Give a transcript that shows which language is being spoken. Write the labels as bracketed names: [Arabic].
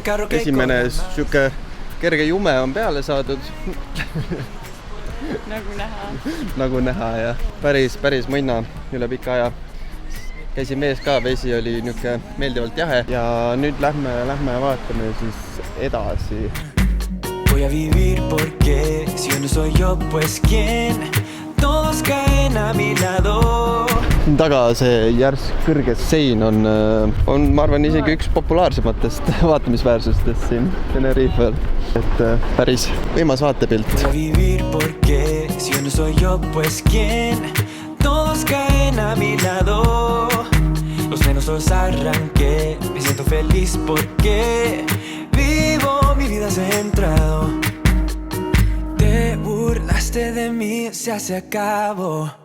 [Estonian] Esimene siuke kerge jume on peale saadud. Nagu näha ja päris mõnna üle pika aja. Käisime ees ka, vesi oli niuke meeldivalt jahe ja nüüd lähme vaatame siis edasi. [Spanish] Voy a vivir porque si no soy yo, pues ¿quién? Todos caen a mi lado. [Estonian] Siin taga see järsk kõrge sein on, ma arvan, isegi üks populaarsematest vaatamisväärsustest siin Tenerifel. Et päris võimas vaatepilt. [Spanish] Voy a vivir porque si no soy yo, pues ¿quién? Todos caen a mi lado. Los frenos los arranqué. Me siento feliz porque vivo mi vida centrado. Te burlaste de mí, se hace acabo.